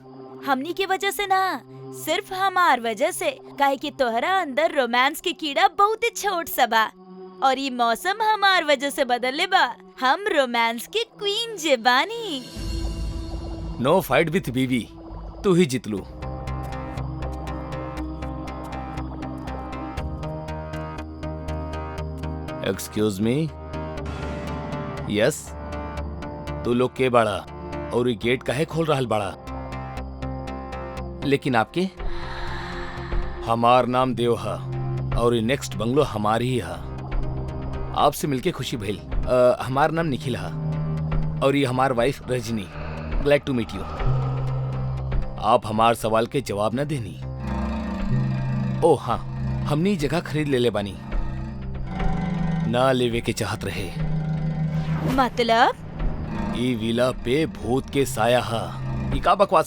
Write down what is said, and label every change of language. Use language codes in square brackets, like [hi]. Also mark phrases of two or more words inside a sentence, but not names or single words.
[bho] हमनी की वजह से ना, सिर्फ हमार वजह से। काहे कि तोहरा अंदर रोमांस की कीड़ा बहुत ही छोट सा बा, और ये मौसम हमार वजह से बदले बा। हम रोमांस की क्वीन जे बानी। [en] no fight with [bho] बीवी, तू ही जितलू। [en] excuse me. [bho] यस, तू लोग के बाड़ा और ये गेट काहे खोल रहा बाड़ा? लेकिन आपके? हमार नाम देव हा और ये [en] next bungalow [bho] हमार ही हा। आपसे मिलके खुशी भइल। हमार नाम निखिल हा और ये हमार वाइफ रजनी। [en] glad to meet you. [bho] आप हमार सवाल के जवाब न देनी। ओ हाँ, हमनी जगह खरीद ले बानी, ना लेवे के चाहत रहे। मतलब? ई विला पे भूत के साया हा। ई का बकवासा?